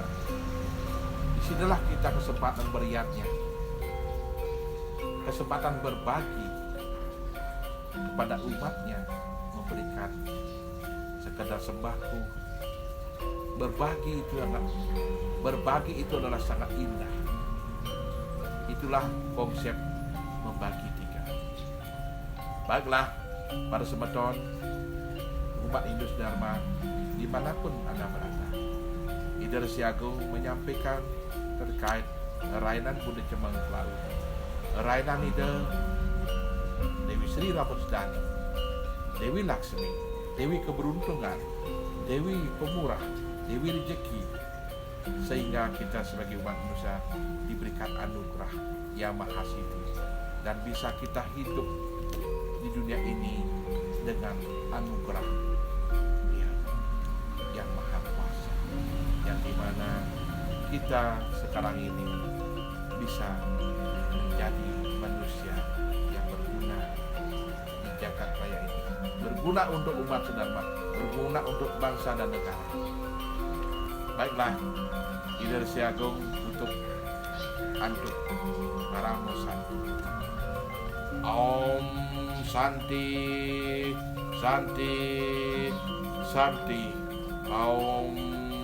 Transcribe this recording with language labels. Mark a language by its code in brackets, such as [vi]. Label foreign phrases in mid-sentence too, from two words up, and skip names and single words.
[id] Disinilah kita kesempatan beriatnya, kesempatan berbagi kepada umatnya, memberikan sekedar sembako. Berbagi itu adalah sangat indah. Itulah konsep membagi tiga. Baiklah para semeton umat Hindu Dharma dimanapun Anda berada, Ida Resi Agung menyampaikan terkait rainan Bunda Cemeng Laut, rainan Ida Dewi Sri Ramusdani, Dewi Laksmi, Dewi Keberuntungan, Dewi Pemurah, Dewi Rezeki, sehingga kita sebagai umat manusia diberikan anugerah yang maha siti dan bisa kita hidup di dunia ini dengan anugerah yang maha kuasa. bagaimana kita sekarang ini bisa menjadi manusia yang berguna di jagat raya ini, berguna untuk umat sedharma, berguna untuk bangsa dan negara. Baiklah, [ban] Ida Resi Agung tutup antuk Paramo Santi. [sa] Om Santi Santi Santi. Om